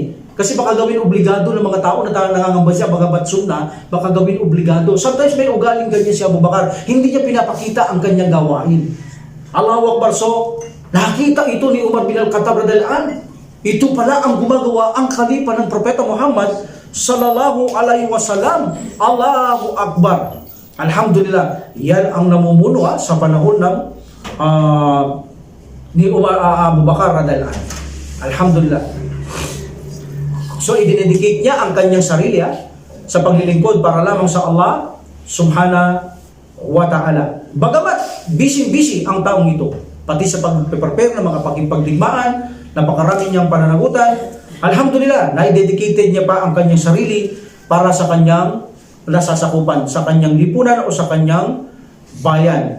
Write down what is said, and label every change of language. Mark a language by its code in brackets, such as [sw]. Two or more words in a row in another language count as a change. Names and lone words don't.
[tl] Kasi baka gawin obligado ng mga tao na nangangamba siya, baka batsum na, baka gawin obligado. Sometimes may ugaling ganyan si Abu Bakar. Hindi niya pinapakita ang kanyang gawain. [ar] الله أكبر. [tl] So, nakita ito ni Umar bin Al-Khattab [ar] رضي الله عنه. [tl] Ito pala ang gumagawa, ang khalifa ng Propeta Muhammad [ar] صلى الله عليه وسلم. الله أكبر. الحمد لله. [tl] Yan ang namumuno sa panahon ng ni Abu Bakar [ar] رضي الله عنه. Alhamdulillah. [tl] So, idinedicate niya ang kanyang sarili sa paglilingkod para lamang sa [ar] الله سبحانه وتعالى. [tl] Bagamat busy-busy ang taong ito, pati sa pag-prepare ng mga pagdigmaan, napakarami niyang pananagutan, alhamdulillah, na-dedicated niya pa ang kanyang sarili para sa kanyang nasasakupan, sa kanyang lipunan o sa kanyang bayan.